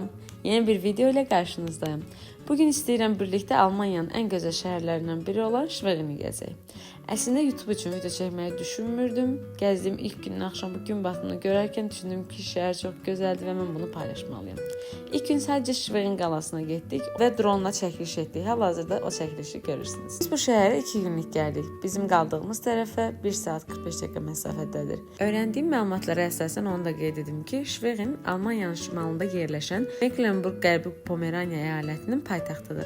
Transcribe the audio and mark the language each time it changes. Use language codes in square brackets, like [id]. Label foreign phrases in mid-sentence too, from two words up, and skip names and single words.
[tr] Yeni bir video ile karşınızdayım. Bugün istəyirəm birlikte Almanya'nın en güzel şehirlerinden biri olan Schwerini gezək. Əslində YouTube için video çekmeyi düşünmürdüm. Gəzdiyim ilk günün akşamı gün batımını görərkən düşündüm ki şehir çok güzeldi ve ben bunu paylaşmalıyım. [az] İlk gün sadece Schwerin qalasına getdik ve drone ilə çəkiliş etdik. Hal-hazırda o çəkilişi görürsünüz. [tr] Biz bu şehre 2 günlük geldik. [az] Bizim qaldığımız tərəfə 1 saat 45 dəqiqə məsafədədir. Öyrəndiyim məlumatlara əsasən onu da qeyd edim ki, Schwerin Almanyanın şimalında yerləşən Mecklenburg-Qərbi Pomeraniya əyalətinin paytaxtıdır.